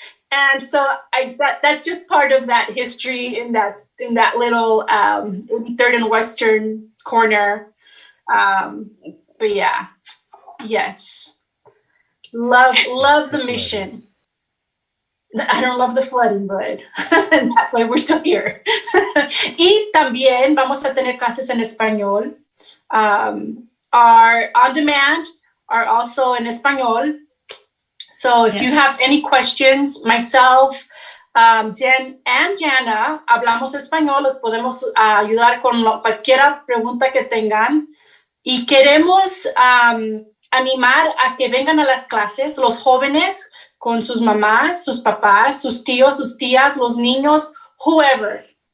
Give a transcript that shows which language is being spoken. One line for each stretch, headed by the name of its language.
English: And so that's just part of that history in that little 83rd and Western corner. But yeah, yes, love the mission. I don't love the flooding, but that's why we're still here.
Spanish: Y también vamos a tener clases en español.
English: Our on demand are also in español. So if you have any questions, myself, Jen and Jana,
Spanish: hablamos español, los podemos ayudar con cualquier pregunta que tengan. Y queremos animar a que vengan a las clases los jóvenes con sus mamás, sus papás, sus tíos, sus tías, los niños, whoever.